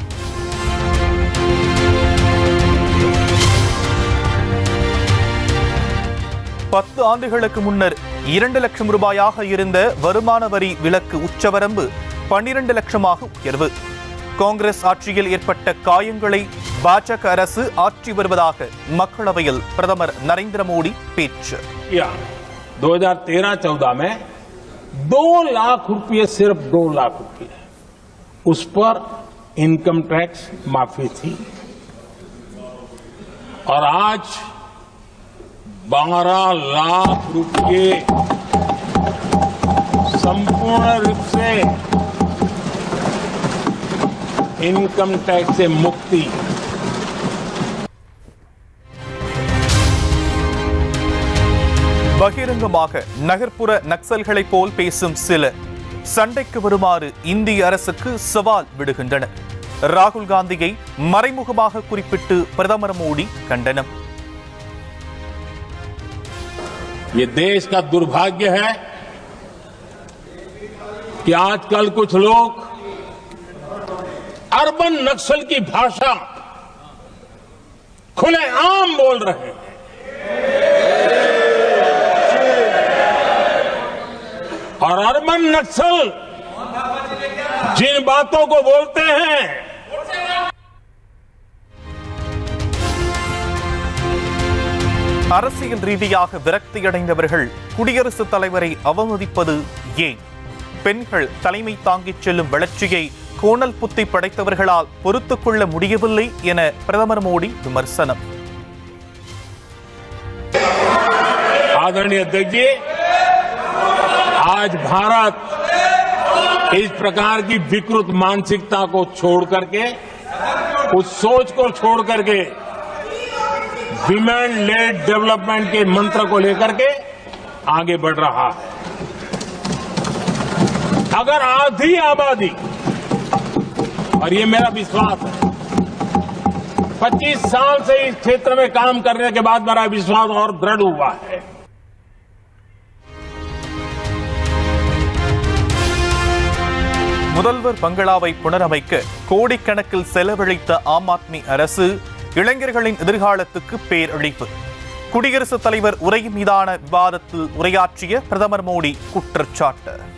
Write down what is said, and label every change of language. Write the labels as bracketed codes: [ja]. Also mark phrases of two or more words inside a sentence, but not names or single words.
[ta] பத்து ஆண்டுகளுக்கு முன்னர் 2 லட்சம் ரூபாயாக இருந்த வருமான வரி விலக்கு உச்சவரம்பு 12 லட்சமாக உயர்வு. காங்கிரஸ் ஆட்சியில் ஏற்பட்ட காயங்களை பாஜக அரசு ஆற்றி வருவதாக மக்களவையில் பிரதமர் நரேந்திர மோடி பேச்சு. [hi] 2013-14 में 2 लाख रुपये, सिर्फ 2 लाख रुपये उस पर [en] income tax [hi] माफी थी, और आज 12 लाख रुपये संपूर्ण रूप से [en] income tax [hi] से मुक्ति. [ta] பகிரங்கமாக நகர்ப்புற நக்சல்களை போல் பேசும் சிலர் சண்டைக்கு வருமாறு இந்திய அரசுக்கு சவால் விடுகின்றனர். ராகுல் காந்தியை மறைமுகமாக குறிப்பிட்டு பிரதமர் மோடி கண்டனம். [hi] ये देश का दुर्भाग्य है कि आजकल कुछ लोग [en] urban naxal [hi] की भाषा खुलेआम बोल रहे हैं. और [en] urban naxal [hi] जिन बातों को बोलते हैं [ta] அரசியல் ரீதியாக விரக்தியடைந்தவர்கள் குடியரசுத் தலைவரை அவமதிப்பது ஏன்? பெண்கள் தலைமை தாங்கிச் செல்லும் வளர்ச்சியை கோணல் புத்தி படைத்தவர்களால் பொறுத்துக் கொள்ள முடியவில்லை என பிரதமர் மோடி விமர்சனம். [hi] आदरणीय अध्यक्ष जी, आज भारत इस प्रकार की विकृत मानसिकता को छोड़ करके, उस सोच को छोड़ करके [en] women led development [hi] के मंत्र को लेकर के आगे बढ़ रहा है. अगर आधी आबादी, और ये मेरा विश्वास है, 25 साल से इस क्षेत्र में काम करने के बाद मेरा विश्वास और दृढ़ हुआ है. [ta] முதல்வர் பங்களாவை புனரமைக்க கோடிக்கணக்கில் செலவழித்த ஆம் ஆத்மி அரசு இளைஞர்களின் எதிர்காலத்துக்கு பேரழிவு. குடியரசுத் தலைவர் உரை மீதான விவாதத்தில் உரையாற்றிய பிரதமர் மோடி குற்றச்சாட்டு.